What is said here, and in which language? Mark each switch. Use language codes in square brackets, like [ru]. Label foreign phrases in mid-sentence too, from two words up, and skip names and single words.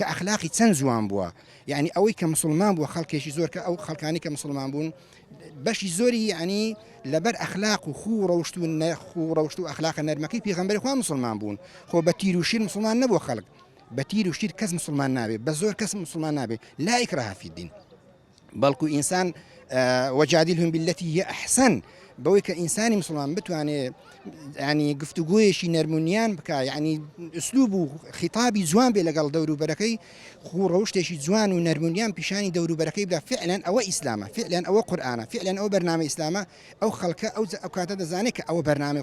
[ckb] ئەخلاقی چەند جوان بووە یعنی ئەوەی کە مسلمان بووە خەڵکێکی زۆر کە ئەو خەڵکانی کە مسلمان بوون بەشی زۆری یعنی لەبەر ئەخلاق و خوو ڕەوشت و ئەخلاقە نەرمەکەی پێغەمبەری خوا مسلمان بوون خۆ بە تیر و شیر مسلمان نەبووە خەڵک بە تیر و شیر کەس مسلمان نابێت بە زۆر کەس مسلمان نابێت [ar] لا ئیکراها فی الدین [ckb] بەڵکو ئینسان [ar] وجادلهم بالتي هي أحسن [ckb] بەوەی کە ئینسانی مسلمان بتوانێت ینی گفتوگۆیەکی نەرمونیان بکە یعنی ئوسلوب و خیتابی جوان بێ لەگەڵ دەوروبەرەکەی خوو ڕەوشتێکی جوان و نەرمونیان پیشانی دەوروبەرەکەی بدا فعلەن ئەوە ئیسلامە فعلەن ئەوە قورئانە فعلەن ئەوە بەرنامە ئیسلامە ئەو خەڵکە ئەو کاتە دەزانێت کە ئەوە بەرنامەی